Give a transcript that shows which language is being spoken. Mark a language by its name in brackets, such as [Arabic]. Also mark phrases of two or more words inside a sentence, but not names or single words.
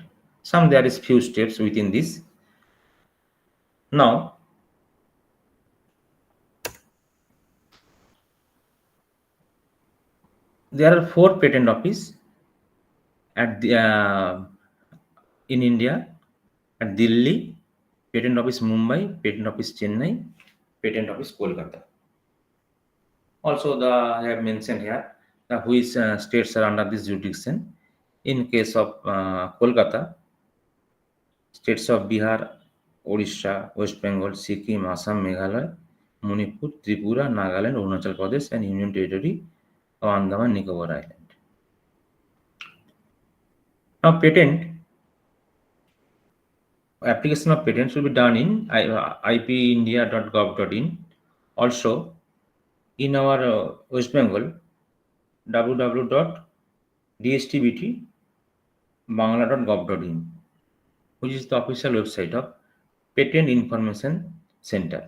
[English] There is few steps within this. Now, there are 4 patent office at the in India, at Delhi, Patent Office Mumbai, Patent Office Chennai, Patent Office Kolkata. Also, I have mentioned here which states are under this jurisdiction. In case of Kolkata, states of Bihar, Odisha, West Bengal, Sikkim, Assam, Meghalaya, Manipur, Tripura, Nagaland, Arunachal Pradesh, and Union Territory of Andaman Nicobar Island. Now, application of patents will be done in ipindia.gov.in. Also, in our West Bengal, www.dstbt.bangla.gov.in, which is the official website of Patent Information Center.